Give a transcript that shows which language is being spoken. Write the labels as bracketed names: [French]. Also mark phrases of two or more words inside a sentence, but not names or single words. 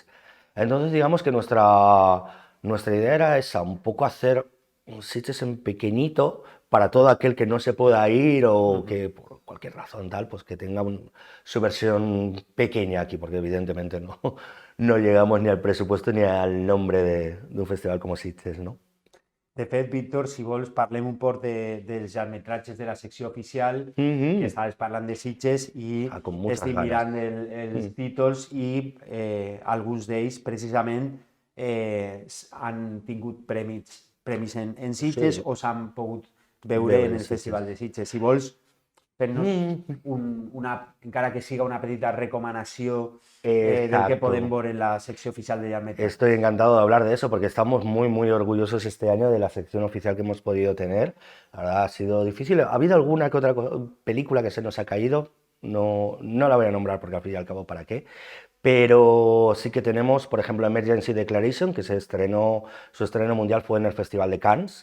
[Spanish] Entonces, digamos que nuestra idea era esa, un poco hacer un Sitges en pequeñito para todo aquel que no se pueda ir o que por cualquier razón tal, pues que tenga su versión pequeña aquí, porque evidentemente no llegamos ni al presupuesto ni al nombre de un festival como Sitges, ¿no? [Catalan] De fet, Víctor, si vols, parlem un poc dels llargmetratges de la secció oficial, que estaves parlant de Sitges i [Spanish] con muchas [Catalan] estic [Spanish] ganas. [Catalan] mirant els títols i alguns d'ells precisament han tingut premis en Sitges Sí. o s'han pogut veure en el Sitges. Festival de Sitges. Si vols, fem-nos encara que siga una petita recomanació del que [Spanish] Exacto. [Catalan] podem veure en la secció oficial de llargmetratges. [Spanish] Estoy encantado de hablar de eso porque estamos muy, muy orgullosos este año de la sección oficial que hemos podido tener. La verdad ha sido difícil. Ha habido alguna que otra película que se nos ha caído. No la voy a nombrar porque al fin y al cabo, ¿para qué? Pero sí que tenemos, por ejemplo, Emergency Declaration, que su estreno mundial fue en el Festival de Cannes.